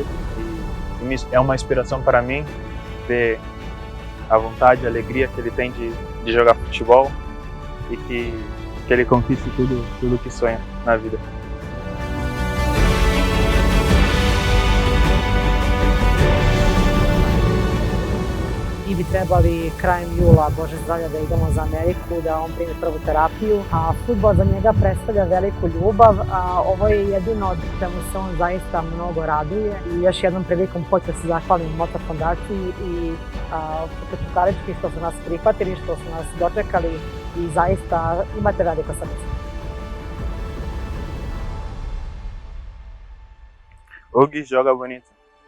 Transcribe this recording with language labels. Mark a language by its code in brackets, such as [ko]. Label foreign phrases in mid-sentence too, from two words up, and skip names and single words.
[pt] E é uma inspiração para mim ver a vontade, a alegria que ele tem de jogar futebol e que ele conquiste tudo que sonha na vida. [sr] Mi bi trebali krajem jula, Bože zdravlja, da idemo za Ameriku, da on primi prvu terapiju. A fudbal za njega predstavlja veliku ljubav, a ovo je jedino čemu se on zaista mnogo raduje. I još jednom prilikom hoću da se zahvalim Motor fondaciji i Čukarički što su nas prihvatili, što su nas dočekali i zaista imate veliko srce. [pt] Ogi joga bonito.